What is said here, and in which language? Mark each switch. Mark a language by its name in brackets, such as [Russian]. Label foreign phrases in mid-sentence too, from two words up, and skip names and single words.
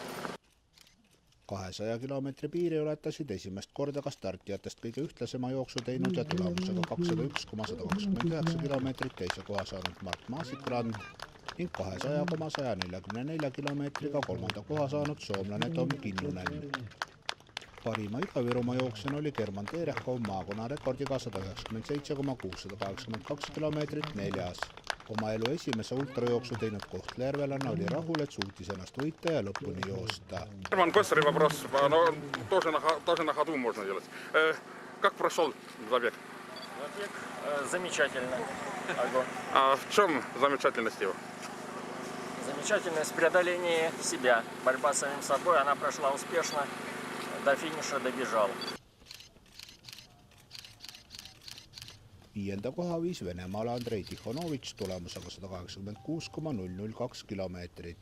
[Estonian] 200 kilomeetri piiri ületasid esimest korda ka startijatest kõige ühtlasema jooksu teinud ja tulemusega 201,129 kilomeetrit teise koha saanud Mart Maasikland ning 200,144 kilomeetriga kolmanda koha saanud soomlane Tom Kinnunen. Parima Ida-Virumaa jooksjana oli German Terechkov maakonna rekordiga 197,682 kilomeetrit neljas. Oma elu esimese ultrajooksu teinud Kohtla-Järvelane oli rahul, et suutis ennast võita ja lõpuni joosta. [Russian] German Kossari вопрос, но тоже на ходу можно делать. Как прошел забег? Забег замечательно. А в чем замечательность его? Замечательность преодоления себя. Борьба с самим собой, она прошла успешно. До финиша добежал. [Estonian] Viienda koha viis Venemaale Andrei Tikhonovitš tulemusega 186,002 kilomeetrit.